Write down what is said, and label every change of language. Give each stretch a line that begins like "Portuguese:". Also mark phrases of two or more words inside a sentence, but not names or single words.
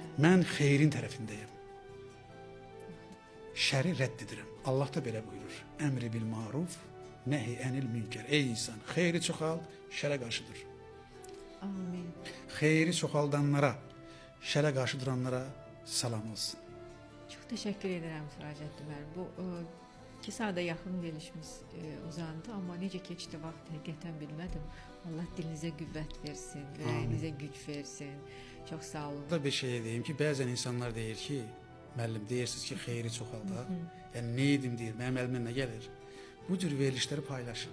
Azerbaijani: Mən xeyrin tərəfindəyim. Şəri rədd edirəm. Allah da belə buyurur.
Arabic: أمر بالمعروف ونهي عن المنكر.
Azerbaijani: Ey insan, xeyri çoxald, şərə qarşı dur. Amin. Xeyri çoxaldanlara, şərə qarşı duranlara salam olsun.
Turkish: Çok teşekkür ederim Siracettin Bey. Bu 2 saate yakın gelişimiz uzandı ama
Azerbaijani: necə keçdi vaxt həqiqətən bilmədim. Allah dilinize qüvvət versin, ürəyinizə güc versin.
Turkish: Çok sağ olun.
Azerbaijani: Burada bir şey diyeyim ki, bəzən insanlar deyir ki, müəllim deyirsiniz ki, xeyri çoxalda. Yəni
Turkish: ne edim
Azerbaijani: deyir, mənim əlimdən nə gəlir? Bu cür verilişləri paylaşın.